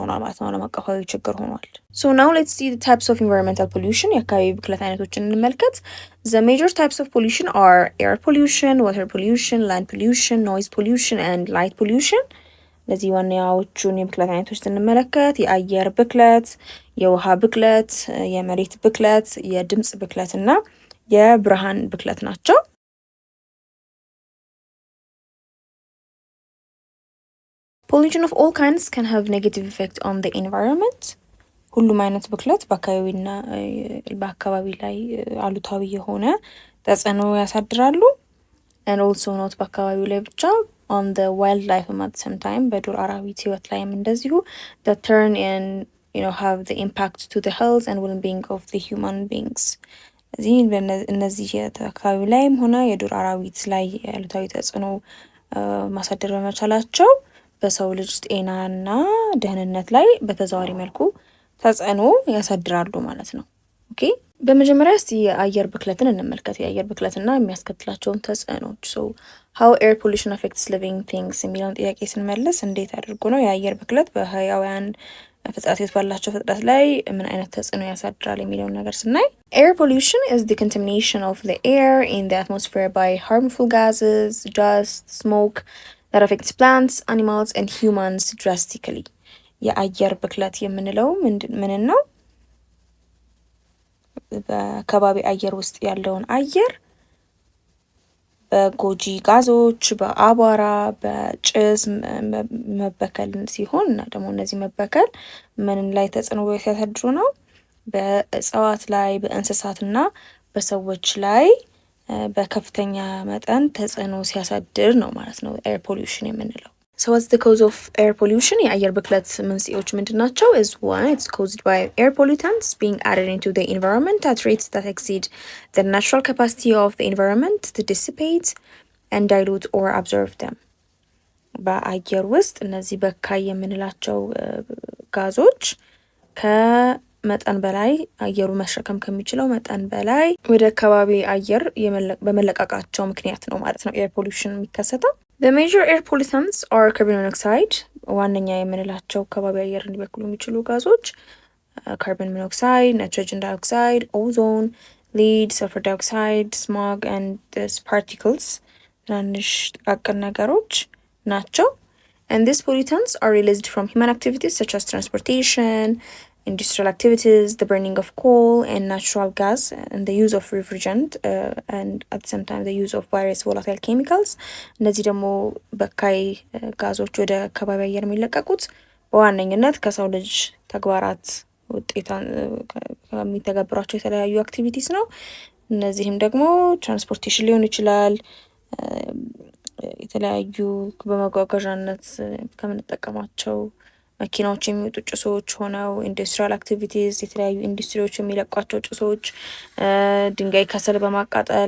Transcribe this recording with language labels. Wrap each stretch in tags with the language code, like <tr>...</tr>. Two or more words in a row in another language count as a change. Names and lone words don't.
<am>ሆኗል ማለት ነው። ዓለም አቀፋዊ ችግር ሆኗል።</am> <en>so now let's see the types of environmental pollution</en> <am>የአካባቢ ብክለት አይነቶችን እንመልከት።</am> <en>the major types of pollution are air pollution, water pollution, land pollution, noise pollution and light pollution።</en> <am>እነዚህ ዋናዎቹን የብክለት አይነቶች ስንመለከት የአየር ብክለት፣ የውሃ ብክለት፣ የመሬት ብክለት፣ የድምጽ ብክለት እና የብርሃን ብክለት ናቸው።</am> <en>Pollution of all kinds can have negative effect on the environment።</en> <am>ሁሉም አይነት ብክለት በአካባቢ ላይ አሉታዊ የሆነ ተጽዕኖ ያሳድራሉ።</am> <en>and also not</en> <am>በአካባቢው ላይ ብቻ</am> <en>on the wildlife at the same time</en> <am>በዱር አራዊት ህይወት ላይም እንደዚሁ</am> <en>that turn and have the impact to the health and well-being of the human beings።</en> <am>እነዚህ አካባቢ ላይም ሆነ የዱር አራዊት ላይ አሉታዊ ተጽዕኖ ማሳደር በመቻላቸው በሰው ልጅ ጤናና ደህንነት ላይ በተዘዋዋሪ መልኩ ተጽዕኖ ያሳድራሉ ማለት ነው። ኦኬ በመጀመሪያ እስቲ የአየር ብክለትን እንመልከት። የአየር ብክለትና የሚያስከትላቸውን ተጽዕኖች</am> <en>so how air pollution affects living things</en> <am>የሚለውን ጥያቄ ስንመልስ እንዴት አድርጎ ነው የአየር ብክለት በህያዋን ፍጥረታት ባላቸው ፍጥረት ላይ ምን አይነት ተጽዕኖ ያሳድራል የሚለውን ነገር ስናይ</am> <en>air pollution is the contamination of the air in the atmosphere by harmful gases, dust, smoke that affects plants, animals and humans drastically።</en> <am>የአየር ብክለት የምንለው ምን ነው? በከባቢ አየር ውስጥ ያለውን አየር በጎጂ ጋዞች፣ በአቧራ፣ በጭስ መበከል ሲሆን እና ደግሞ እነዚህ መበከል ምን ላይ ተጽዕኖ ሲያሳድሩ ነው? በእጽዋት ላይ፣ በእንስሳትና በሰዎች ላይ በከፍተኛ መጠን ተጽዕኖ ሲያሳድር ነው ማለት ነው</am> <en>air pollution</en> <am>የምንለው።</am> <en>So what's the cause of air pollution?</en> <am>የአየር ብክለት መንስኤዎች ምንድናቸው?</am> <en>is one, it's caused by air pollutants being added into the environment at rates that exceed the natural capacity of the environment to dissipate and dilute or absorb them።</en> <am>በአየር ውስጥ እነዚህ በካይ የምንላቸው ጋዞች ከመጠን በላይ አየሩ መሸከም ከሚችለው መጠን በላይ ወደ ከባቢ አየር በመለቃቃቸው ምክንያት ነው ማለት ነው ኤር ፖሊዩሽን የሚከሰተው።</am> <en>The major air pollutants are carbon monoxide</en> <am>ዋነኛ የምንላቸው ከባቢ አየር እንዲበክሉ የሚችሉ ጋዞች</am> <en>carbon monoxide, nitrogen dioxide, ozone, lead, sulfur dioxide, smog and particles</en> <am>ትናንሽ ጥቃቅን ነገሮች ናቸው።</am> <en>And these pollutants are released from human activities such as transportation, industrial activities, the burning of coal and natural gas, and the use of refrigerant, and at the same time the use of various volatile chemicals.</en> <am>እነዚህ ደግሞ በካይ ጋዞች ወደ ከባቢ አየር የሚለቀቁት በዋነኝነት ከሰው ልጅ ተግባራት ውጤት ከሚተገብሯቸው የተለያዩ አክቲቪቲስ ነው። እነዚህም ደግሞ ትራንስፖርቴሽን ሊሆን ይችላል፣ የተለያዩ በመጓጓዣነት ከምንጠቀማቸው መኪናዎች የሚወጡ ጭሶች ሆነው</am> <en>industrial activities</en> <am>የተለያዩ ኢንዱስትሪዎች የሚለቋቸው ጭሶች፣ ድንጋይ ከሰል በማቃጠል</am>